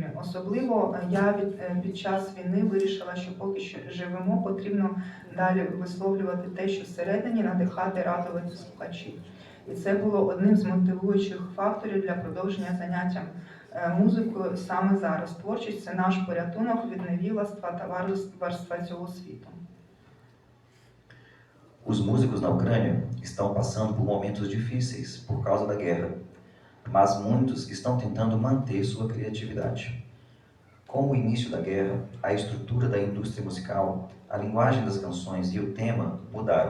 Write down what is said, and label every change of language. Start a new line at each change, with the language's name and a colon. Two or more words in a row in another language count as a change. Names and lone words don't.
Ukrainian: Особливо я під час війни вирішила, що поки що живемо, потрібно далі висловлювати те, що всередині, надихати, радувати слухачів. І це було одним з мотивуючих факторів для продовження заняття музикою саме зараз. Творчість – це наш порятунок від невігластва та варварства цього світу.
Portuguese: Os músicos na Ucrânia estão passando por momentos difíceis por causa da guerra, mas muitos estão tentando manter sua criatividade. Com o início da guerra, a estrutura da indústria musical, a linguagem das canções e o tema mudaram.